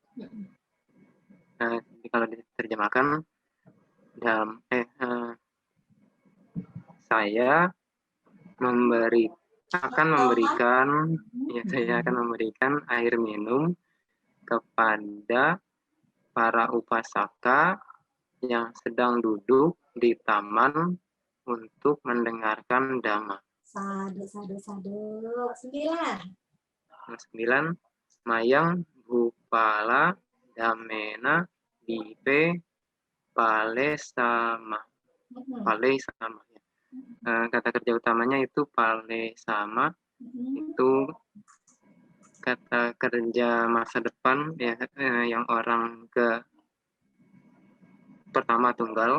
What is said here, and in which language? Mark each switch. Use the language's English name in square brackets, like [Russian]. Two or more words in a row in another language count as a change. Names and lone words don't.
[Indonesian] Kalau diterjemahkan saya akan memberikan air minum kepada para upasaka yang sedang duduk di taman untuk mendengarkan dhamma. Sadu. [Pali] 9. Mayang Bupala Damena Dipe Pale sama. [Indonesian] Kata kerja utamanya itu [Pali] pale sama. [Indonesian] Itu kata kerja masa depan ya, yang orang ke pertama tunggal.